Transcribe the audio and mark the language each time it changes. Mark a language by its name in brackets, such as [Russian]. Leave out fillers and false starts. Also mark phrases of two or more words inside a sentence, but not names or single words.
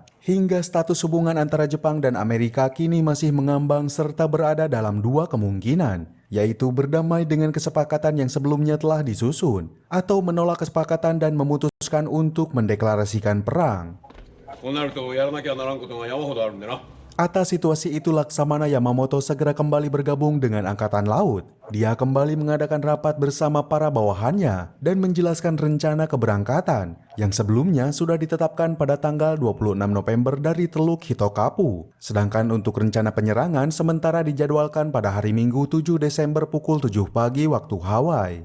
[Indonesian] Hingga status hubungan antara Jepang dan Amerika kini masih mengambang serta berada dalam 2 kemungkinan, yaitu berdamai dengan kesepakatan yang sebelumnya telah disusun, atau menolak kesepakatan dan memutuskan untuk mendeklarasikan perang. [Japanese] こうなるとやらなきゃならんことが山ほどあるんでな。 [Indonesian] Atas situasi itu Laksamana Yamamoto segera kembali bergabung dengan Angkatan Laut. Dia kembali mengadakan rapat bersama para bawahannya dan menjelaskan rencana keberangkatan yang sebelumnya sudah ditetapkan pada tanggal 26 November dari Teluk Hitokapu. Sedangkan untuk rencana penyerangan sementara dijadwalkan pada hari Minggu 7 Desember pukul 7 pagi waktu Hawaii.